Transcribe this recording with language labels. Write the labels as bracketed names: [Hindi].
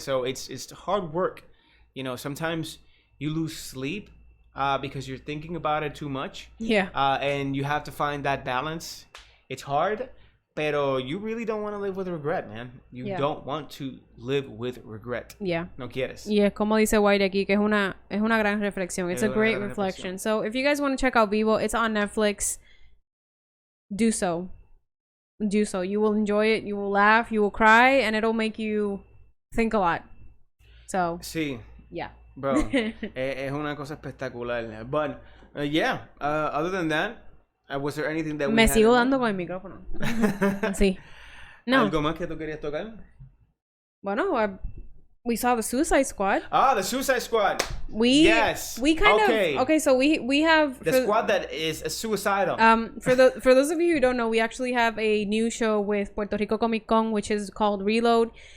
[English] So it's hard work. Sometimes you lose sleep because you're thinking about it too much. Yeah. And you have to find that balance. It's hard, pero you really don't want to live with regret, man. You don't want to live with regret. Yeah. [Spanish] No quieres. Y es como dice White aquí, que es una gran reflexión. [English] It's a great reflection. So if you guys want to check out Vivo, it's on Netflix. Do so. You will enjoy it. You will laugh. You will cry. And it'll make you think a lot. So. [Spanish] Sí. [English] Yeah. [Spanish] Bro, es una cosa espectacular. [English] But, other than that, was there anything that [Spanish] Me sigo dando con el micrófono. Sí. No. ¿Algo más que tú querías tocar? [English] Bueno, we saw the Suicide Squad. The Suicide Squad. We kind of okay. So we have the squad that is suicidal. For those of you who don't know, we actually have a new show with Puerto Rico Comic Con, which is called Reload.